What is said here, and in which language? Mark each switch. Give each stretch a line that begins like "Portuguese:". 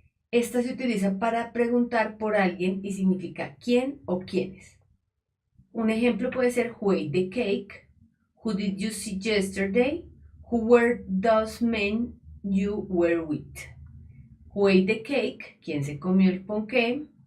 Spanish: Esta se utiliza para preguntar por alguien y significa quién o quiénes. Un ejemplo puede ser
English: who ate the cake, who did you see yesterday, who were those men you were with. Who ate the cake,
Spanish: quién se comió el ponqué.